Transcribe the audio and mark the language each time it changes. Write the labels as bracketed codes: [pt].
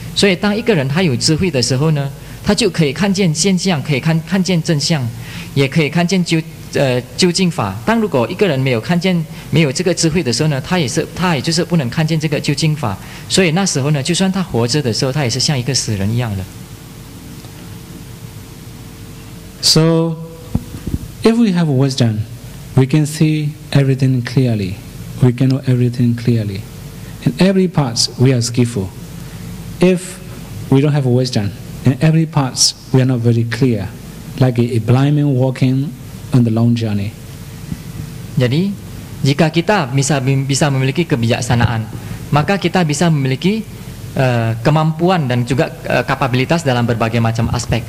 [zh] 所以当一个人他有智慧的时候呢，他就可以看见现象，可以看见真相，也可以看见究竟法。当如果一个人没有这个智慧的时候呢，他也就是不能看见这个究竟法。所以那时候呢，就算他活着的时候，他也是像一个死人一样的。 [en] So, if we have wisdom, we can see everything clearly. We can know everything clearly. In every part, we are skillful. If we don't have wisdom, In every part, we are not very clear, like a blind man walking on the long journey. [id] Jadi, jika kita bisa memiliki kebijaksanaan, maka kita bisa memiliki kemampuan dan juga kapabilitas dalam berbagai macam aspek.